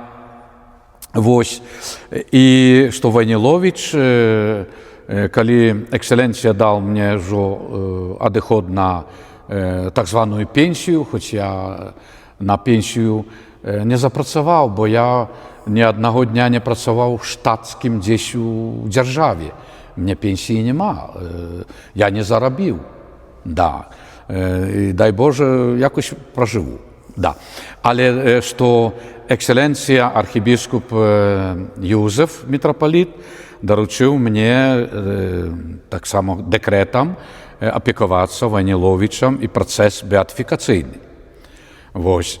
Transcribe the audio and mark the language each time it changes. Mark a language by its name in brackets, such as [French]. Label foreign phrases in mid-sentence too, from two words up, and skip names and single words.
[Belarusian] Вось, і што Вайніловіч, калі эксцэленцыя даў мне ўжо адыход на так званую пенсію, хоць я на пенсію не запрацаваў, бо я ні аднаго дня не працаваў штатскім дзесь у дзяржаве. Мне пенсіі няма, я не зарабіў. Да. І дай Боже, якось пражыву. Да. Але што эксцэленцыя архібіскуп Юзеф, мітрапаліт, даручыў мне таксама дэкрэтам апекавацца Вайніловічам і працэс беатыфікацыйны. Вось.